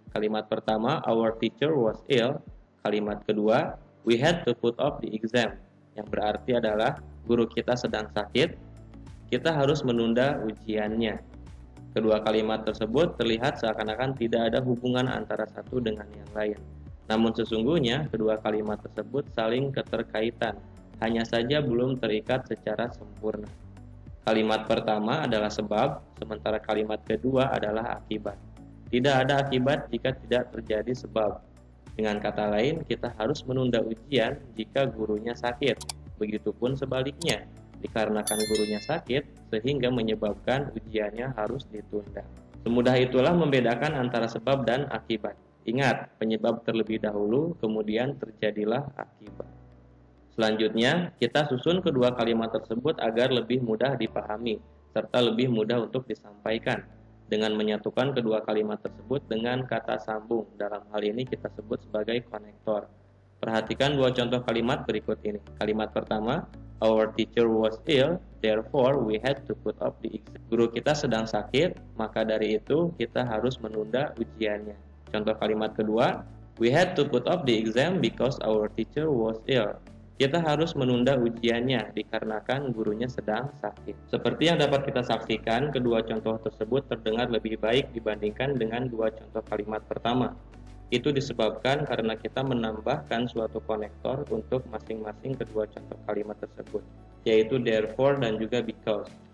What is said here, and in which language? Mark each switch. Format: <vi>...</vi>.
<id>Kalimat pertama,</id> <en>our teacher was ill.</en> <id>Kalimat kedua,</id> <en>we had to put off the exam.</en> <id>Yang berarti adalah guru kita sedang sakit, kita harus menunda ujiannya. Kedua kalimat tersebut terlihat seakan-akan tidak ada hubungan antara satu dengan yang lain. Namun sesungguhnya kedua kalimat tersebut saling keterkaitan, hanya saja belum terikat secara sempurna. Kalimat pertama adalah sebab, sementara kalimat kedua adalah akibat. Tidak ada akibat jika tidak terjadi sebab. Dengan kata lain, kita harus menunda ujian jika gurunya sakit. Begitupun sebaliknya, dikarenakan gurunya sakit, sehingga menyebabkan ujiannya harus ditunda. Semudah itulah membedakan antara sebab dan akibat. Ingat, penyebab terlebih dahulu, kemudian terjadilah akibat. Selanjutnya, kita susun kedua kalimat tersebut agar lebih mudah dipahami, serta lebih mudah untuk disampaikan, dengan menyatukan kedua kalimat tersebut dengan kata sambung. Dalam hal ini kita sebut sebagai konektor. Perhatikan dua contoh kalimat berikut ini. Kalimat pertama,</id> <en>our teacher was ill, therefore we had to put off the exam.</en> <id>Guru kita sedang sakit, maka dari itu kita harus menunda ujiannya. Contoh kalimat kedua,</id> <en>we had to put off the exam because our teacher was ill.</en> <id>Kita harus menunda ujiannya dikarenakan gurunya sedang sakit. Seperti yang dapat kita saksikan, kedua contoh tersebut terdengar lebih baik dibandingkan dengan dua contoh kalimat pertama. Itu disebabkan karena kita menambahkan suatu konektor untuk masing-masing kedua contoh kalimat tersebut, yaitu therefore dan juga because.</id>